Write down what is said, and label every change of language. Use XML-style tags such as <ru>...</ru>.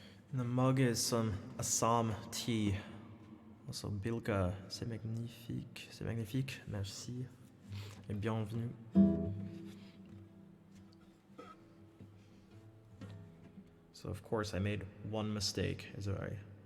<en>And the mug is some Assam tea.</en> <fr>Also Bilka, c'est magnifique, merci et bienvenue.</fr> <en>So of course I made one mistake, as I</en>